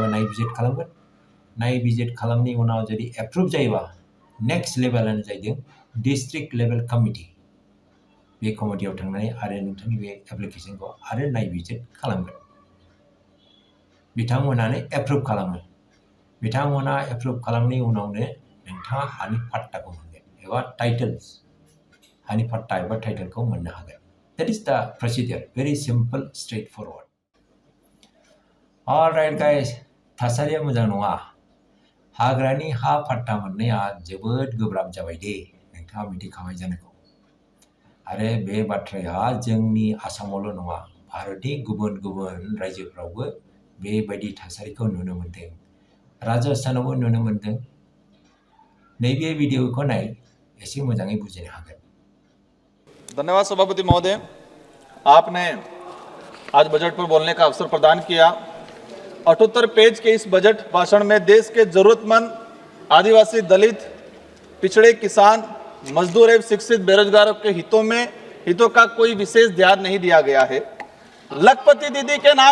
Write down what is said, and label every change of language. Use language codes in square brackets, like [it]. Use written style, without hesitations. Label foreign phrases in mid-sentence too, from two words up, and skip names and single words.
[brx] नायबिजिर खालामगोन नायबिजिर खालामनायनि उनाव जुदि एप्रुभ जायोबा [en] next levelano [brx] जाहैदों [en] district level committee [brx] बे कमिटियाव थांनानै आरो नोंथांनि बे एप्लिकेशनखौ आरो नायबिजिर खालामगोन बिथांमोनानो एप्रुभ खालामो बिथांमोना एप्रुभ खालामनायनि उनावनो नोंथाङा हानि पट्टाखौ मोनगोन एबा टाइटल्स हानि पट्टा एबा टाइटलखौ मोननो हागोन [en] that is the procedure very simple straightforward all right guys [brx] थासारिया मोजां नङा हाग्रानि हा पट्टा मोननाया जोबोद गोब्राब जाबाय दे नोंथाङा मिथिखाबाय जानांगौ आरो बे बाथ्राया जोंनि आसामावल' नङा भारतनि गुबुन रायजोफ्रावबो बेबायदि थासारिखौ नुनो मोनदों राजस्थानावबो नुनो मोनदों नैबे भिडिअखौ नाय एसे मोजाङै बुजिनो हागोन [hi] धन्यवाद सभापति महोदय आपने आज बजट पर बोलने का अवसर प्रदान किया 78 पेज के इस बजट भाषण में देश के जरूरतमंद आदिवासी दलित पिछड़े किसान मजदूर एवं शिक्षित बेरोजगारों के हितों का कोई विशेष ध्यान नहीं दिया गया है लखपति दीदी के नाम